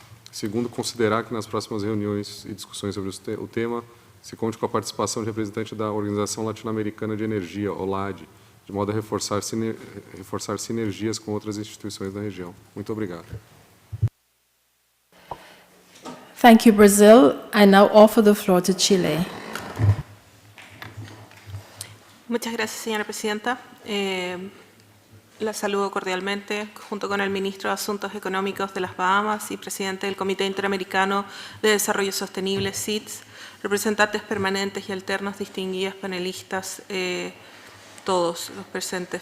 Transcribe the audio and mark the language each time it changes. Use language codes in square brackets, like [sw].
[pt] Segundo, considerar que nas próximas reuniões e discussões sobre o tema se conte com a participação de representante da Organização Latino-Americana de Energia, OLAD, de modo a reforçar sinergias com outras instituições da região. Muito obrigado. [en] Thank you, Brazil. I now offer the floor to Chile. [es] Muchas gracias, señora presidenta. La saludo cordialmente, junto con el ministro de Asuntos Económicos de las Bahamas y presidente del Comité Interamericano de Desarrollo Sostenible, CIDS, representantes permanentes y alternos, distinguidas panelistas, todos los presentes.